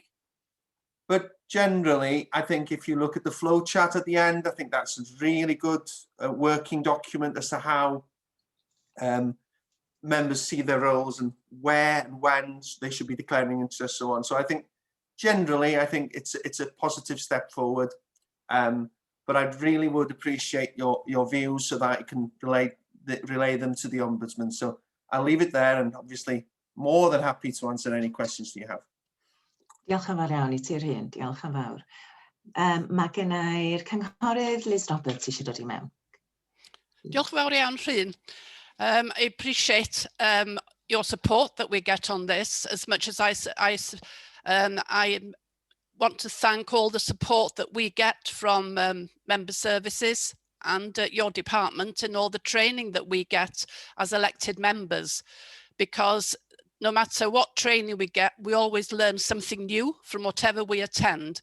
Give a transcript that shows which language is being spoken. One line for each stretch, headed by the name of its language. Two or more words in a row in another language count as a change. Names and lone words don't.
English: But generally, I think if you look at the flow chart at the end, I think that's a really good working document as to how members see their roles and where and when they should be declaring interest, so on. So I think generally, I think it's a positive step forward. But I really would appreciate your views so that I can relay them to the Ombudsman. So I'll leave it there, and obviously more than happy to answer any questions that you have.
Welsh: Diolch yn fawr iawn I ti'r hyn, diolch yn fawr. Mae gen i'r cynghorydd Liz Roberts eisiau dod I mewn. Diolch yn fawr iawn, Rhyn.
English: I appreciate your support that we get on this, as much as I want to thank all the support that we get from member services and your department, and all the training that we get as elected members, because no matter what training we get, we always learn something new from whatever we attend.